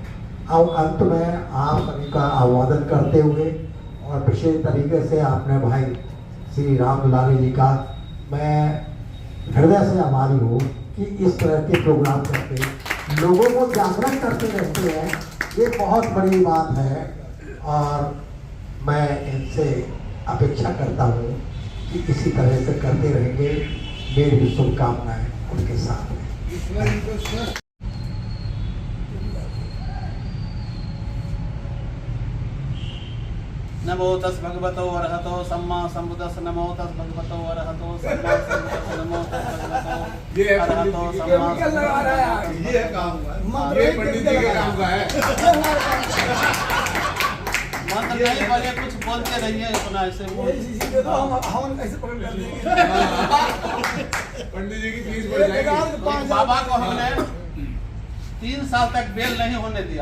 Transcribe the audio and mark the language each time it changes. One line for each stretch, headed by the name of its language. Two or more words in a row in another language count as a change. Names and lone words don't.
Hindi: अब अंत में आप सभी का अभिवादन करते हुए और विशेष तरीके से आपने भाई श्री रामदुलारी जी का मैं हृदय से आभारी हूँ कि इस तरह के प्रोग्राम करके लोगों को जागृत करते रहते हैं। ये बहुत बड़ी बात है और मैं इनसे अपेक्षा करता हूँ कि इसी तरह से करते रहेंगे। मेरी शुभकामनाएं उनके साथ हैं।
Pali: नमो तस् भगवतो अरहतो सम्मा सम्बुद्धस्स। नमो तस् भगवतो अरहतो सम्मा सम्बुद्धस्स। नमो तस् भगवतो अरहतो सम्मा सम्बुद्धस्स।
Hindi: ये काम ये पंडित जी के काम का है। मंत्र नहीं बोले, कुछ बोलते रहिए अपना ऐसे हम ऐसे पकड़ कर देंगे। पंडित जी की फीस बढ़ जाएगी। बाबा को हमने 3 साल तक बेल नहीं होने दिया।